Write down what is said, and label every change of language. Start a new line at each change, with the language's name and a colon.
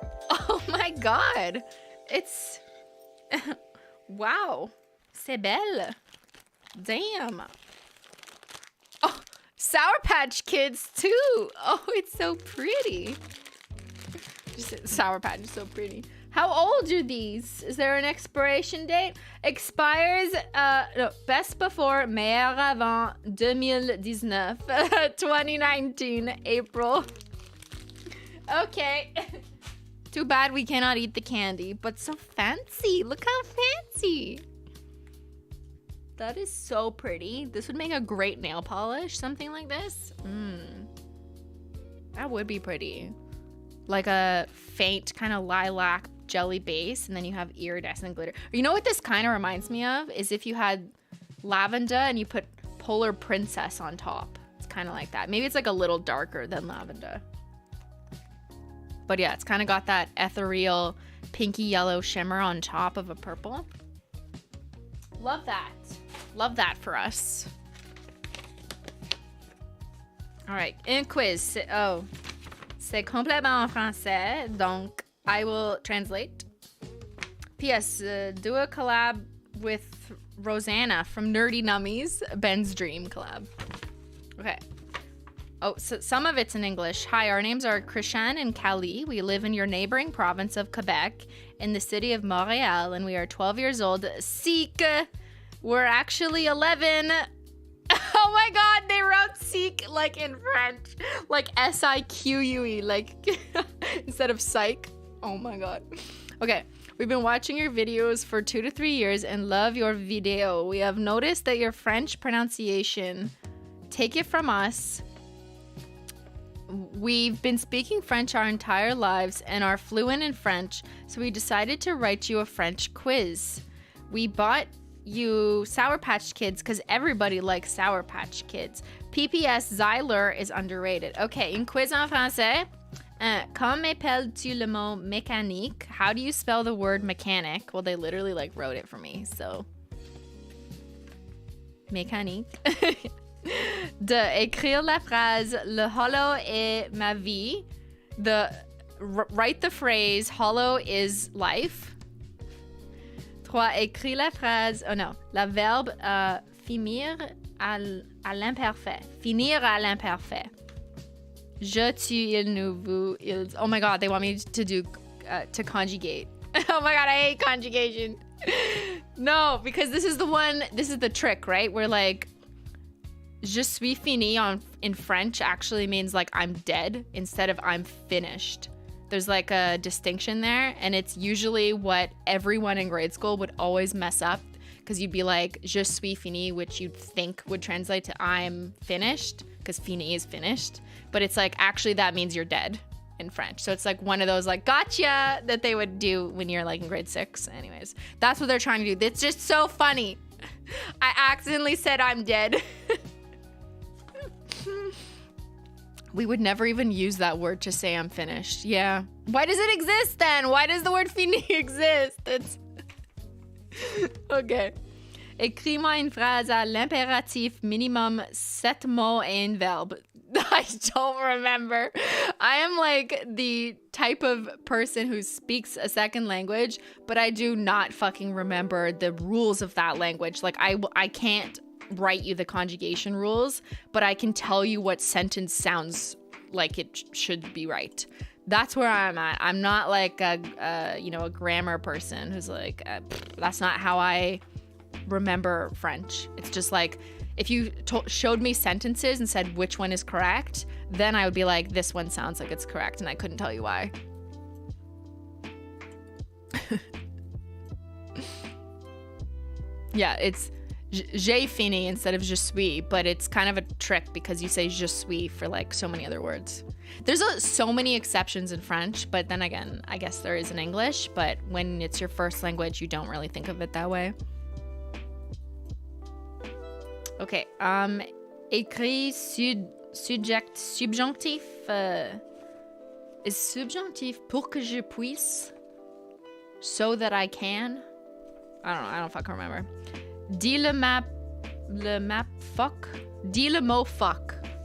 English: Oh my God. It's, wow.
French: C'est belle.
English: Damn. Oh, Sour Patch Kids too. Oh, it's so pretty. Just Sour Patch is so pretty. How old are these? Is there an expiration date? Expires, no, best before,
French: meilleur avant 2019.
English: 2019, April. Okay. Too bad we cannot eat the candy, but so fancy. Look how fancy. That is so pretty. This would make a great nail polish, something like this. That would be pretty. Like a faint kind of lilac jelly base, and then you have iridescent glitter. You know what this kind of reminds me of? Is if you had lavender and you put Polar Princess on top. It's kind of like that. Maybe it's like a little darker than lavender. But yeah, it's kind of got that ethereal pinky yellow shimmer on top of a purple. Love that. Love that for us. All right,
French: un quiz. Oh, c'est complètement en français, donc
English: I will translate. P.S. Do a collab with Rosanna from Nerdy Nummies, Ben's dream collab. Okay. Oh, so some of it's in English. Hi, our names are Christian and Callie. We live in your neighboring province of Quebec in the city of Montréal, and we are 12 years old. Seek. We're actually 11. Oh my God, they wrote seek like in French. Like S-I-Q-U-E, like instead of psych. Oh my God. Okay, we've been watching your videos for 2 to 3 years and love your video. We have noticed that your French pronunciation, take it from us, we've been speaking French our entire lives and are fluent in French, so we decided to write you a French quiz. We bought you Sour Patch Kids because everybody likes Sour Patch Kids. PPS Zyler is underrated.
French: Okay, une quiz en français. Comment appelles-tu le mot mécanique?
English: How do you spell the word mechanic? Well, they literally like wrote it for me, so.
French: Mécanique. De écrire la phrase le holo est ma vie.
English: Write the phrase holo is life. 3.
French: Écris la phrase, oh non, la verbe finir à l'imparfait. Finir à l'imparfait. Je, tu, il, nous, vous, ils.
English: Oh my God, they want me to do, to conjugate. Oh my God, I hate conjugation. No, because this is the trick, right? Where like,
French: je suis fini
English: in French actually means like I'm dead instead of I'm finished. There's like a distinction there, and it's usually what everyone in grade school would always mess up, because you'd be like,
French: je suis fini,
English: which you'd think would translate to I'm finished, because fini is finished. But it's like, actually that means you're dead in French. So it's like one of those like, gotcha, that they would do when you're like in grade 6. Anyways, that's what they're trying to do. It's just so funny. I accidentally said I'm dead. We would never even use that word to say I'm finished. Yeah. Why does it exist then? Why does the word fini exist? It's okay.
French: Écris-moi une phrase à l'impératif minimum 7 mots et un verbe.
English: I don't remember. I am like the type of person who speaks a second language, but I do not fucking remember the rules of that language. Like I can't write you the conjugation rules, but I can tell you what sentence sounds like it should be right. That's where I'm at. I'm not like a grammar person who's like, that's not how I remember French. It's just like, if you showed me sentences and said which one is correct, then I would be like, this one sounds like it's correct, and I couldn't tell you why. Yeah, it's
French: j'ai fini
English: instead of
French: je suis,
English: but it's kind of a trick because you say je suis for like so many other words. There's so many exceptions in French, but then again, I guess there is in English, but when it's your first language, you don't really think of it that way.
French: Okay, écrit subjonctif is subjonctif pour que je puisse,
English: so that I can. I don't fucking remember.
French: Dis le map fuck. Dis le mot fuck.